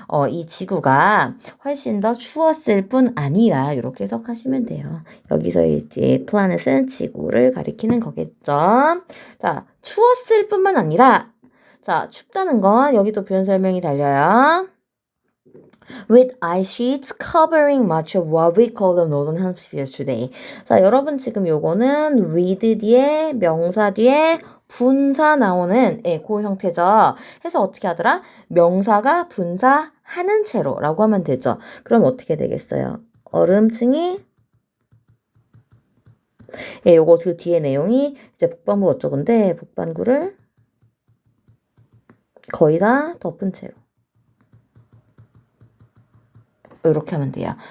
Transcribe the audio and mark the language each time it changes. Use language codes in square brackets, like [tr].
[ko] 이 지구가 훨씬 더 추웠을 뿐 아니라 이렇게 해석하시면 돼요. 여기서 이제 플래닛은 지구를 가리키는 거겠죠. 자, 추웠을 뿐만 아니라 자, 춥다는 건 여기도 표현 설명이 달려요. [en] With ice sheets covering much of what we call the northern hemisphere today. [ko] 자, 여러분 지금 요거는 with 뒤에 명사 뒤에 분사 나오는 그 형태죠. 해서 어떻게 하더라? 명사가 분사하는 채로 라고 하면 되죠. 그럼 어떻게 되겠어요? 얼음층이 요거 그 뒤에 내용이 이제 북반구 어쩌건데 북반구를 거의 다 덮은 채로 이렇게 하면 돼요.